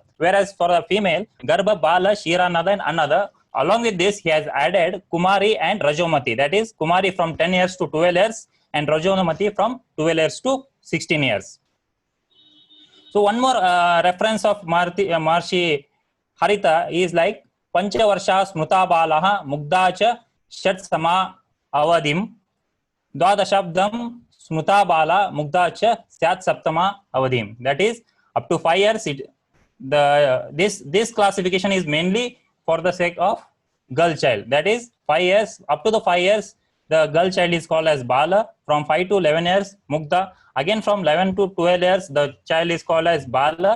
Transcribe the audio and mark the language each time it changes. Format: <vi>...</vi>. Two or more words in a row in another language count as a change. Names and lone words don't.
<en>Whereas for the female, Garbha, Bala, Shiranada, and Annada. Along with this, he has added Kumari and Rajomati. That is, Kumari from 10 years to 12 years and Rajomati from 12 years to 16 years. So one more reference of Maharshi Harita is like</en> <sa>पञ्चवर्षा स्मृता बालः मुग्धाच षट् सम अवधिम् द्वादशाब्दम् स्मृता बाला मुग्धाच स्यात् सप्तम अवधिम्.</sa> <en>That is, up to 5 years. This classification is mainly for the sake of girl child. That is 5 years, up to the 5 years, the girl child is called as Bala. From 5 to 11 years, Mugda. Again from 11 to 12 years, the child is called as Bala.</en>